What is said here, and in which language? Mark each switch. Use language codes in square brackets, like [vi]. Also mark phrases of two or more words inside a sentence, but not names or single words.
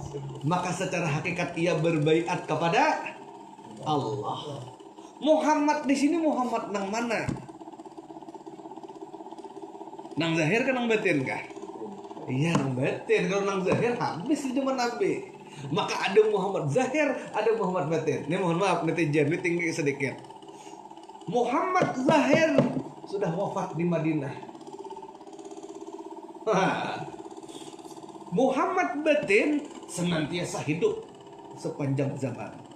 [id] Maka secara hakikat ia berbaiat kepada Allah. [bjn] Muhammad di sini Muhammad nang mana? Nang zahir kan nang batin kah? Iya nang batin. [id] Kalau nang zahir habis di zaman Nabi. Maka ada Muhammad zahir, ada Muhammad batin. Ini mohon maaf netizen, ini tinggi sedikit. Muhammad zahir sudah wafat di Madinah. Muhammad batin senantiasa hidup sepanjang zaman.